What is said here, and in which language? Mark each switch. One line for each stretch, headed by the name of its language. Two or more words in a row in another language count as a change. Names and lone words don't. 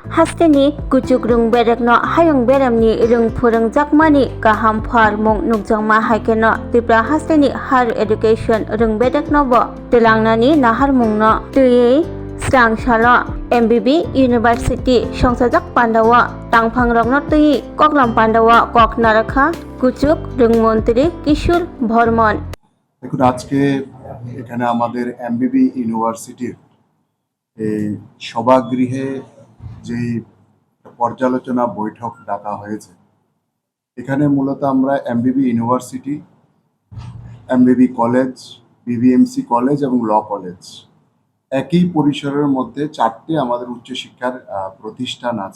Kok Borok: hasteni kuchuk rung berekno hayung beremni rung phurung jakmani kaham phar mung nukjangma haikeno Tripura hasteni
English: higher education
Kok Borok: rung berekno bo telangnani nahar mungno tui strang shalo MBB University songsajak pandawa tangphang rokno tui koklam pandawa kok narakha kuchuk rung মন্ত্রী কিশোর ভর্মন।
Bangla: দেখুন, আজকে এখানে আমাদের এমবিবি ইউনিভার্সিটির এই সভাগৃহে যেই পর্যালোচনা বৈঠক ডাকা হয়েছে, এখানে মূলত আমরা এমবিবি ইউনিভার্সিটি, এমবিবি কলেজ, বিবিএমসি কলেজ এবং ল কলেজ একই পরিসরের মধ্যে চারটি আমাদের উচ্চশিক্ষার প্রতিষ্ঠান আছে।